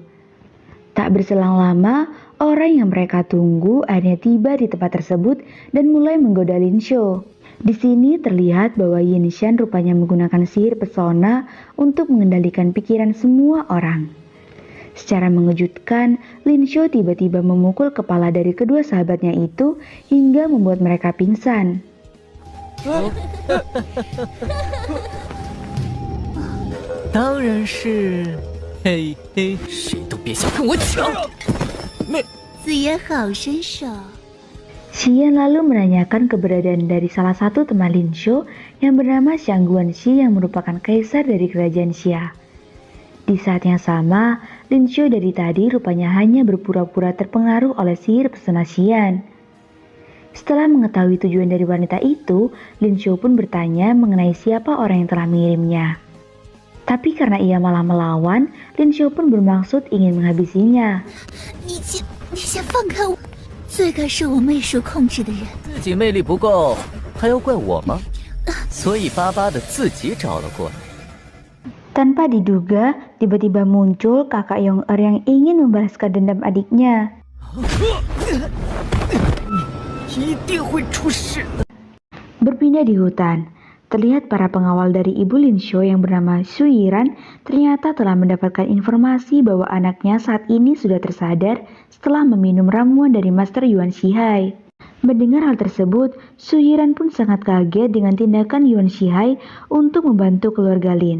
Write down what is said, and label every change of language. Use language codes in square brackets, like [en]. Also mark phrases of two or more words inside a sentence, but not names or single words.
[id] Tak berselang lama, orang yang mereka tunggu akhirnya tiba di tempat tersebut dan mulai menggoda Lin Xiao. Di sini terlihat bahwa Yin Shan rupanya menggunakan sihir pesona untuk mengendalikan pikiran semua orang. Secara mengejutkan, Lin Xiao tiba-tiba memukul kepala dari kedua sahabatnya itu hingga membuat mereka pingsan. [zh] 当然是，嘿嘿，谁都别想跟我抢！子爷好身手。 [id] Xian lalu menanyakan keberadaan dari salah satu teman Lin Xiao yang bernama Xiang Guanxi yang merupakan kaisar dari kerajaan Xia. Di saat yang sama, Lin Xiao dari tadi rupanya hanya berpura-pura terpengaruh oleh sihir pesona Xian. Setelah mengetahui tujuan dari wanita itu, Lin Xiao pun bertanya mengenai siapa orang yang telah mengirimnya. Tapi karena ia malah melawan, Lin Xiao pun bermaksud ingin menghabisinya. [zh] 你先放开我！罪该是我媚术控制的人。自己魅力不够，还要怪我吗？所以巴巴的自己找了过来。 [id] Tanpa diduga, tiba-tiba muncul kakak Yong-er yang ingin membalaskan dendam adiknya. [zh] 一定会出事的。 [id] Berpindah di hutan, terlihat para pengawal dari ibu Lin Xiao yang bernama Xu Yiran ternyata telah mendapatkan informasi bahwa anaknya saat ini sudah tersadar setelah meminum ramuan dari Master Yuan Shihai. Mendengar hal tersebut, Xu Yiran pun sangat kaget dengan tindakan Yuan Shihai untuk membantu keluarga Lin.